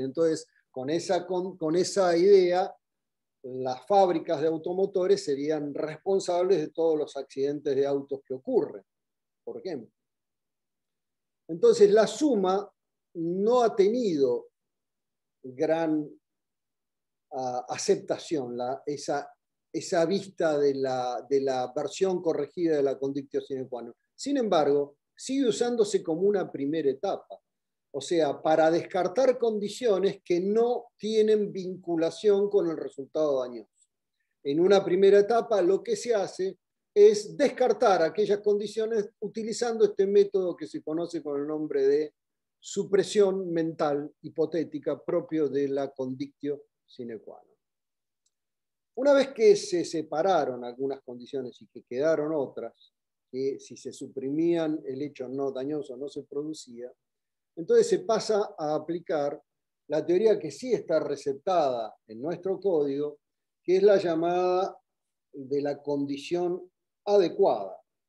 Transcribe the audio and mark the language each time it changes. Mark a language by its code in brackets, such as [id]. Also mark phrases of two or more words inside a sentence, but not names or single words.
[es] Entonces, con esa idea, las fábricas de automotores serían responsables de todos los accidentes de autos que ocurren, por ejemplo. Entonces, la suma no ha tenido gran aceptación, esa vista de la versión corregida de la [la] condicio sine qua non. [es] Sin embargo, sigue usándose como una primera etapa, o sea, para descartar condiciones que no tienen vinculación con el resultado dañoso. En una primera etapa, lo que se hace es descartar aquellas condiciones utilizando este método que se conoce con el nombre de supresión mental hipotética propio de la [la] condictio sine qua non. [es] Una vez que se separaron algunas condiciones y que quedaron otras, que si se suprimían el hecho no dañoso no se producía, entonces se pasa a aplicar la teoría que sí está receptada en nuestro código, que es la llamada de la condición adecuada.